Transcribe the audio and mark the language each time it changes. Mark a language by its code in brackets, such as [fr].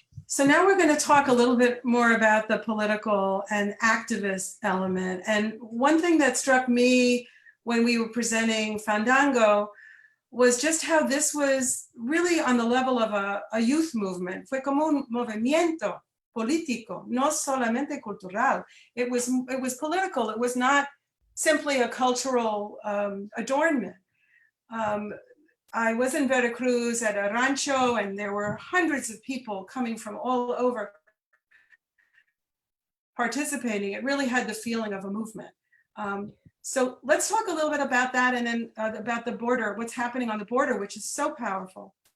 [en] So now we're going to talk a little bit more about the political and activist element. And one thing that struck me when we were presenting Fandango was just how this was really on the level of a youth movement. [es] Fue como un movimiento político, no solamente cultural. [en] It was political. It was not simply a cultural adornment. I was in Veracruz at a rancho, and there were hundreds of people coming from all over participating. It really had the feeling of a movement. So let's talk a little bit about that, and then about the border, what's happening on the border, which is so powerful.